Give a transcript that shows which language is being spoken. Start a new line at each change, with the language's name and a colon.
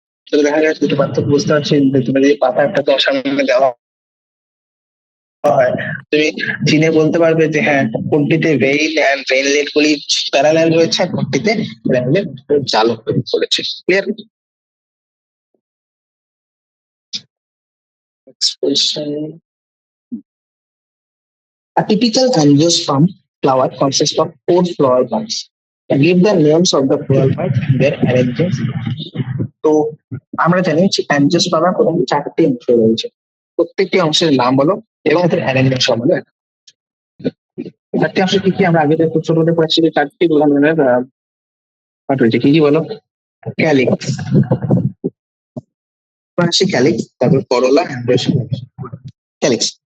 Bangla: তো দেখা যাচ্ছে দুটো পার্থক্য বুঝতে পারছি, তুমি যদি পাতা একটা তোমার সামনে দেওয়া হয়, তুমি চিনে বলতে পারবে যে হ্যাঁ কোনটিতে ভেইল অ্যান্ড ভেইনলেট গুলি প্যারালাল রয়েছে, আর কোনটিতে ভেইনলেট জালক করেছে। Clear?
English: Expression, a typical angiosperm flower consists of four flower buds. Give the names of the flower buds and their arrangements.
Bangla: তো আমরা জানি যে অ্যাঞ্জিওস্পার্মের প্রথম চারটি অংশ রয়েছে, প্রত্যেকটি অংশের নাম বলো এবং এদের অ্যারেঞ্জমেন্ট সহ বলো। চারটি অংশ কি কি, আমরা আগে যে ছোটতে পড়েছি যে চারটি প্রধান ধরনের পার্ট রয়েছে, কি কি বলো? ক্যালিক্স, ক্যালিক্স, তারপর করোলা, ক্যালিক্স।